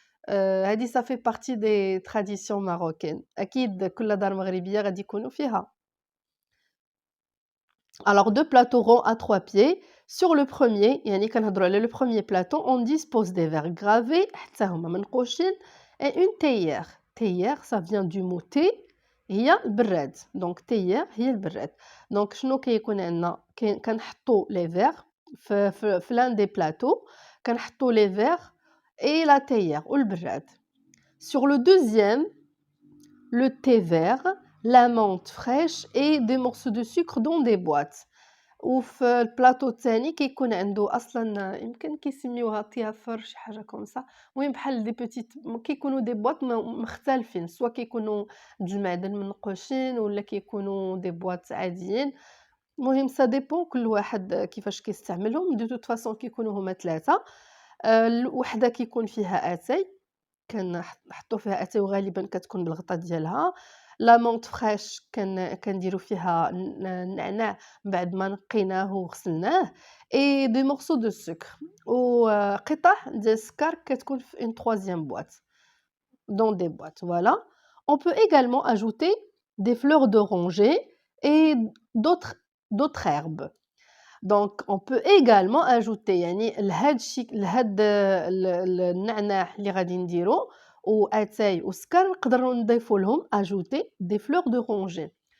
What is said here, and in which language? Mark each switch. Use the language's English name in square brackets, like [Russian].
[Arabic] هذه صافي [French] بارتي دي تراديسيون ماروكين. [Arabic] اكيد كل دار مغربيه غادي يكونوا فيها. [French] Alors deux plateaux ronds à 3 pieds. Sur le premier, [Arabic] يعني كنهضروا على [French] le premier plateau, on dispose des verres gravés [Arabic] حتى هما منقوشين [French] et une théière. Théière, ça vient du mot thé, [Arabic] هي البراد. [French] Donc théière [Arabic] هي البراد. [French] Donc [Arabic] شنو كيكون عندنا كنحطوا [French] les verres في l'un des plateaux, [Arabic] كنحطوا [French] les verres et la théière [Arabic] والبراد. [French] Sur le deuxième, le thé vert, la menthe fraîche et des morceaux de sucre dans des boîtes. [Arabic] وفي البلاطو الثاني كيكون عنده اصلا يمكن كيسميوها طيافر شي حاجه كونسا. المهم بحال دي بوتيت كيكونوا دي بواط مختلفين, سوا كيكونوا د المعدن منقوشين ولا كيكونوا دي بواط عاديين. المهم [French] سا ديبون [Arabic] كل واحد كيفاش كيستعملهم. [French] دو توت فاصون [Arabic] كيكونوا هما ثلاثه. وحده كيكون فيها اتاي, كنحطوا فيها اتاي وغالبا كتكون بالغطاء ديالها. [French] لا مونط فريش [Arabic] كنديروا فيها النعناع بعد ما نقيناه وغسلناه [French] اي دي مورسو دو سكر [Arabic] وقطع ديال السكر كتكون في [French] une troisième boîte dans des boîtes. Voilà, on peut également ajouter des fleurs d'oranger et d'autres herbes. Donc on peut également ajouter [Arabic] يعني لهاد النعناع اللي غادي نديرو واتاي وسكر نقدروا نضيفوا لهم [French] ajouter des fleurs d'oranger.